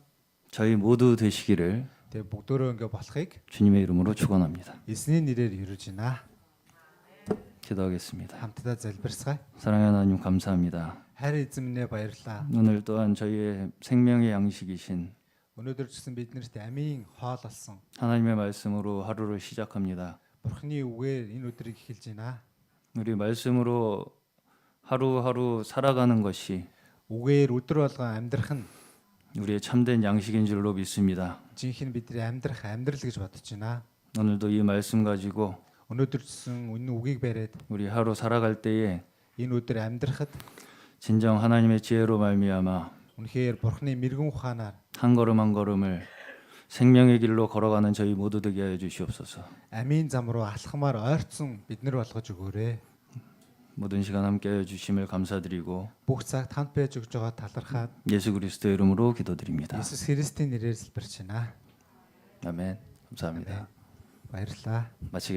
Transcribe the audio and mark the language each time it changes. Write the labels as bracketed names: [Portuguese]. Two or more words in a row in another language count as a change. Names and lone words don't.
[Korean] 저희 모두 되시기를 [Mongolian] тэгээ бүгдөө ингээд болохыг [Korean] 주님의 이름으로 축원합니다. [Mongolian] эзний нэрээр өрөж байна. [Korean] 기도하겠습니다. [Mongolian] Хамтдаа залбирцгаая. [Korean] 사랑하는 하나님 감사합니다. [Mongolian] Хайр эзэн минь баярлалаа. [Korean] 오늘 또한 저희의 생명의 양식이신 [Mongolian] Өнөөдөр ч гэсэн биднэрт амийн хоол болсон. [Korean] 하나님의 말씀으로 하루를 시작합니다. [Mongolian] Бурхны үгээр энэ өдрийг эхэлж байна. [Korean] 우리 말씀으로 하루하루 살아가는 것이 [Mongolian] Үгээр өдөр болгон амьдрах нь [Korean] 우리의 참된 양식인 줄로 믿습니다. [Mongolian] жинхэнэ бидний амьдрах амьдрал гэж бодож байна. [Korean] 오늘도 이 말씀 가지고 [Mongolian] Өнөөдөр ч гэсэн энэ үгийг бариад [Korean] 우리 하루 살아갈 때에 [Mongolian] энэ өдөр амьдрахад [Korean] 진정 하나님의 지혜로 말미암아 [Mongolian] үнэхээр Бурхны мэрэгэн ухаанаар [Korean] 한 걸음 한 걸음을 생명의 길로 걸어가는 저희 모두 되게 하여 주시옵소서. [Mongolian] амийн зам руу алхмаар ойрцсон бид нар болгож өгөөрэй. [Korean] 모든 시간 함께 하여 주심을 감사드리고 [Mongolian] Бүх цагт хамт байж өгж байгаа талархаад [Korean] 예수 그리스도의 이름으로 기도드립니다. [Mongolian] Иесус Христийн нэрээр залбирч байна. [Korean] 아멘. 감사합니다. [Mongolian] Баярлалаа. [Korean] 마치겠습니다.